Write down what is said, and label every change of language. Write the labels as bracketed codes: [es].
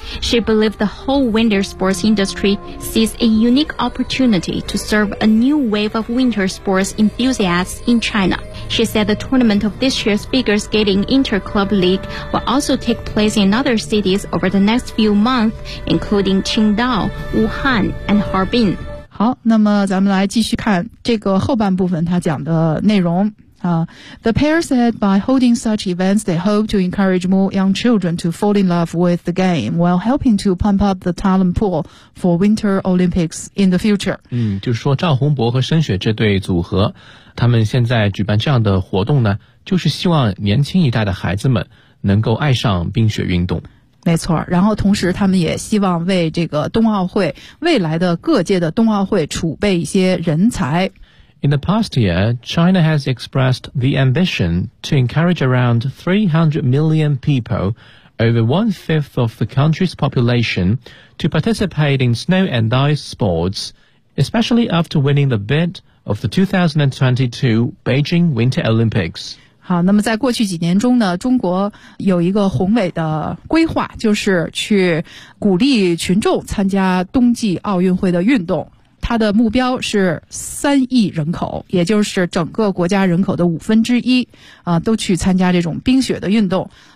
[en] She believed the whole winter sports industry sees a unique opportunity to serve a new wave of winter sports enthusiasts in China. She said the tournament of this year's figure skating inter-club league will also take place in other cities over the next few months, including Qingdao, Wuhan, and Harbin. [zh] 好，那么咱们来继续看这个后半部分他讲的内容啊。 [en] The pair said by holding such events, they hope to encourage more young children to fall in love with the game while helping to pump up the talent pool for Winter Olympics in the future. [zh] 嗯，就是说赵宏博和申雪这对组合，他们现在举办这样的活动呢，就是希望年轻一代的孩子们能够爱上冰雪运动。没错，然后同时他们也希望为这个冬奥会，未来的各界的冬奥会储备一些人才。 [en] In the past year, China has expressed the ambition to encourage around 300 million people, over one-fifth of the country's population, to participate in snow and ice sports, especially after winning the bid of the 2022 Beijing Winter Olympics. [zh] 好，那么在过去几年中呢，中国有一个宏伟的规划，就是去鼓励群众参加冬季奥运会的运动。它的目标是3亿人口，也就是整个国家人口的1/5啊，都去参加这种冰雪的运动。